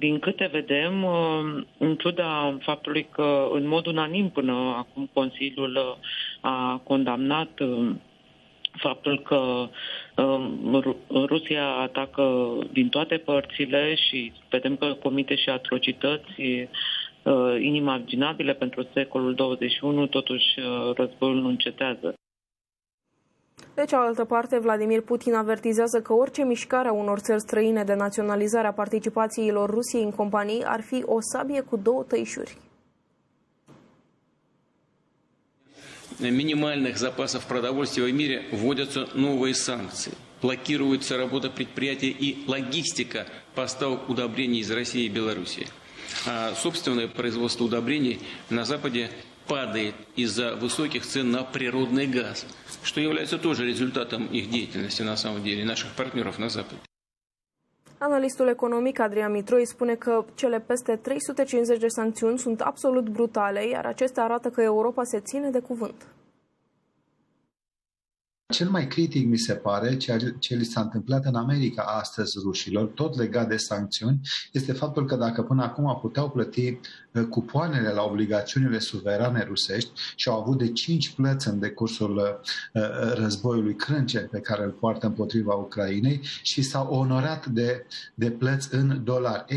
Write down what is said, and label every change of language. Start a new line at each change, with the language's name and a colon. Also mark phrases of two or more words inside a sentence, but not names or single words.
Romanian: Din câte vedem, în ciuda faptului că în mod unanim până acum Consiliul a condamnat faptul că Rusia atacă din toate părțile și vedem că comite și atrocități inimaginabile pentru secolul 21, totuși războiul nu încetează. De cealaltă parte, Vladimir Putin avertizează că orice mișcare a unor țări străine de naționalizare a participațiilor Rusiei în companii ar fi o sabie cu două tăișuri.
Russian: Минимальных запасов продовольствия в мире вводятся новые санкции. Блокируется работа предприятий и логистика поставок удобрений из России и Белоруссии. А собственное производство удобрений на Западе падает из-за высоких цен на природный газ, что является тоже результатом их деятельности на самом деле, наших партнеров на Западе.
Romanian: Analistul economic Adrian Mitroi spune că cele peste 350 de sancțiuni sunt absolut brutale, iar acestea arată că Europa se ține de cuvânt. Cel mai critic mi se pare ceea ce li s-a întâmplat în America astăzi rușilor, tot legat de sancțiuni, este faptul că dacă până acum puteau plăti cupoanele la obligațiunile suverane rusești și au avut de 5 plăți în decursul războiului crâncen pe care îl poartă împotriva Ucrainei și s-au onorat de plăți în dolari.